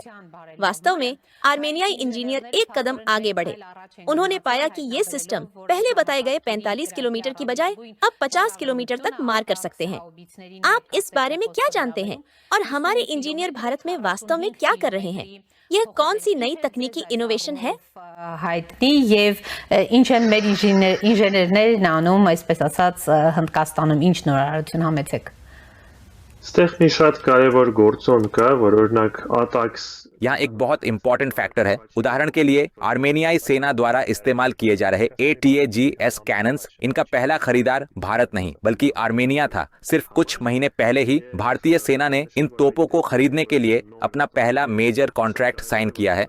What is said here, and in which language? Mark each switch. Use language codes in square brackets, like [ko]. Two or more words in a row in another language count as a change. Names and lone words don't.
[hi] वास्तव में आर्मेनियाई इंजीनियर एक कदम आगे बढ़े। उन्होंने पाया कि ये सिस्टम पहले बताए गए 45 किलोमीटर की बजाय अब 50 किलोमीटर तक मार कर सकते हैं। आप इस बारे में क्या जानते हैं और हमारे इंजीनियर भारत में वास्तव में क्या कर रहे हैं? यह कौन सी नई तकनीकी इनोवेशन है? [hy] Ստեղ մի շատ կարևոր գործոն կա, որ օրինակ ATACMS [hi] यहाँ एक बहुत [en] important factor [hi] है। उदाहरण के लिए आर्मेनियाई सेना द्वारा इस्तेमाल किए जा रहे ATAGS कैनन्स, इनका पहला खरीदार भारत नहीं बल्कि आर्मेनिया था। सिर्फ कुछ महीने पहले ही भारतीय सेना ने इन तोपों को खरीदने के लिए अपना पहला [en] major contract sign [hi] किया है।